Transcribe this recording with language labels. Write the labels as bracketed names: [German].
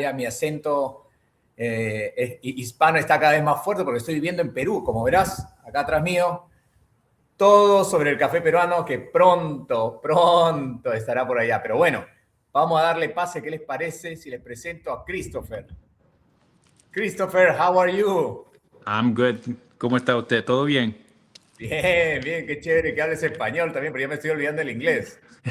[Spanish] Ya mi acento hispano está cada vez más fuerte porque estoy viviendo en Perú, como verás, acá atrás mío. Todo sobre el café peruano que pronto estará por allá. Pero bueno, vamos a darle pase. ¿Qué les parece si les presento a Christopher? [English] Christopher, how are you? I'm good. [Spanish] ¿Cómo está usted? ¿Todo bien? Bien, bien, qué chévere que hables español también, pero ya me estoy olvidando el inglés.